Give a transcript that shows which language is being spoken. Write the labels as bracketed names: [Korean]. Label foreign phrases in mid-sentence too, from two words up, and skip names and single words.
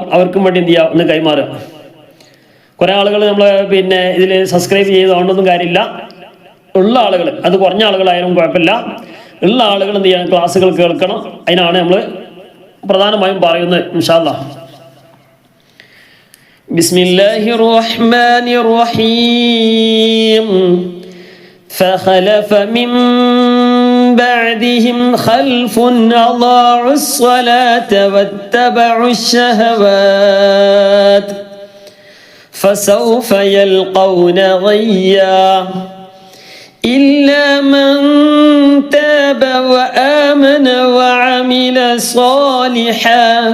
[Malayalam] അവർക്കും വേണ്ടി എന്ത് ചെയ്യുക, ഒന്ന് കൈമാറുക. കുറേ ആളുകൾ നമ്മൾ ഇതിൽ സബ്സ്ക്രൈബ് ചെയ്തുകൊണ്ടൊന്നും കാര്യമില്ല. ഉള്ള ആളുകൾ, അത് കുറഞ്ഞ ആളുകളായാലും കുഴപ്പമില്ല, ഉള്ള ആളുകൾ എന്ത് ചെയ്യണം, ക്ലാസ്സുകൾ കേൾക്കണം. അതിനാണ് നമ്മൾ പ്രധാനമായും പറയുന്നത്. [Arabic] إن شاء الله. بسم الله الرحمن الرحيم. فخلف من بعدهم خلف أضاعوا الصلاة واتبعوا الشهوات فسوف يلقون غيا إلا من تاب وآمن وعمل صالحا